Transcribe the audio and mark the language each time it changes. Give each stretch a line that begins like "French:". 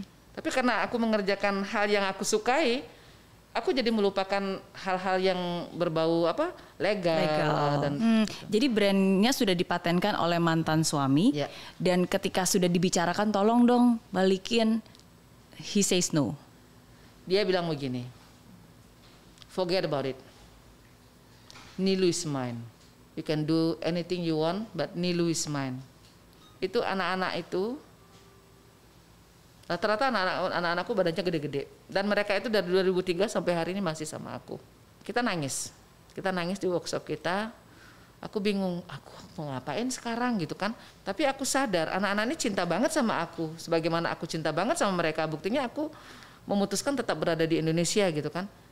Indonesian: Tapi karena aku mengerjakan hal yang aku sukai, aku jadi melupakan hal-hal yang berbau legal. Dan jadi brandnya sudah dipatenkan oleh mantan suami, dan ketika sudah dibicarakan tolong dong balikin,
English: he says no.
Indonesian: Dia bilang begini,
English: forget about it, Niluh is mine, you can do anything you want but Niluh is mine.
Indonesian: Itu anak-anak itu Rata-rata anak-anakku badannya gede-gede. Dan mereka itu dari 2003 sampai hari ini masih sama aku. Kita nangis di workshop kita. Aku bingung, aku mau ngapain sekarang gitu kan. Tapi aku sadar anak-anak ini cinta banget sama aku. Sebagaimana aku cinta banget sama mereka. Buktinya aku memutuskan tetap berada di Indonesia gitu kan.